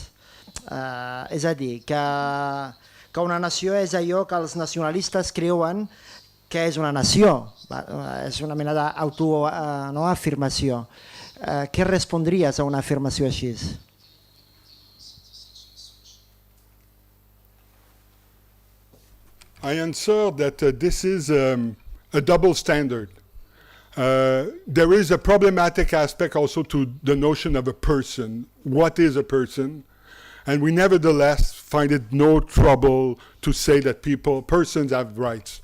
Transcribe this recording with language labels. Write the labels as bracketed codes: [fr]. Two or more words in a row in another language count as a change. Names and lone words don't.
[ca] És a dir, que una nació és allò que els nacionalistes creuen que és una nació, és una mena d'autoafirmació. Què respondries a una afirmació així? [en] I answer that this is a double standard. There is a problematic aspect also to the notion of a person. What is a person? And we nevertheless find it no trouble to say that persons have rights.